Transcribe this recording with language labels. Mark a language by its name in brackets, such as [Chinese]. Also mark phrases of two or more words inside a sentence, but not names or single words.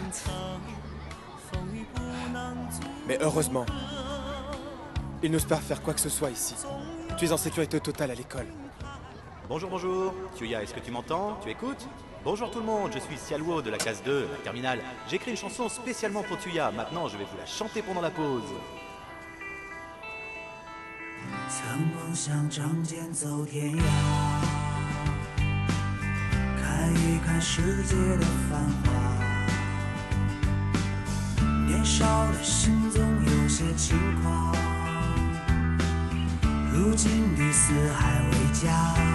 [French] Mais heureusement, ils n'osent pas faire quoi que ce soit ici. Tu es en sécurité totale à l'école. Bonjour, bonjour. Tsuya, est-ce que tu m'entends? Tu écoutes? Bonjour tout le monde, je suis Xiaoluo de la classe 2, la terminale. J'ai écrit une chanson spécialement pour Tsuya. Maintenant, je vais vous la chanter pendant la pause. [Chinese] 曾梦想仗剑走天涯，看一看世界的繁华。年少的心总有些轻狂，如今的四海为家。